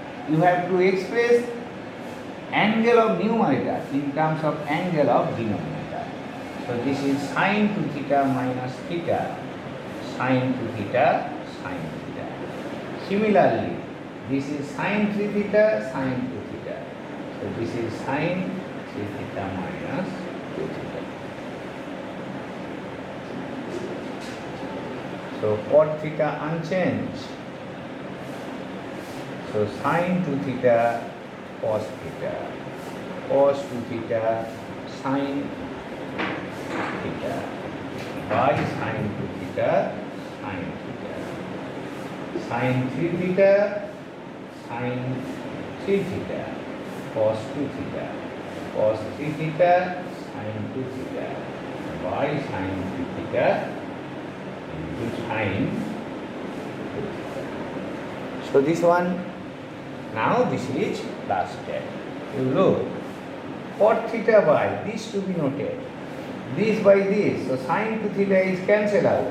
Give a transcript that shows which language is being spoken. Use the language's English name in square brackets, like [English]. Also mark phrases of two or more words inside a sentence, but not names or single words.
[English] You have to express angle of numerator in terms of angle of denominator. So this is sin 2 theta minus theta, sin 2 theta, sin theta. Similarly, this is sin 3 theta, sin 2 theta. So this is sin 3 theta minus 2 theta. So cot theta unchanged. So sin 2 theta, cos theta, cos 2 theta, sin theta, by sin 2 theta, sin theta, sin 3 theta, sin 3 theta, cos 2 theta, cos 3 theta, sin 2 theta, by sin 3 theta into sin 2 theta. So this one, now this is last step. You look, cot theta by, this to be noted, this by this, so sin 2 theta is cancelled out.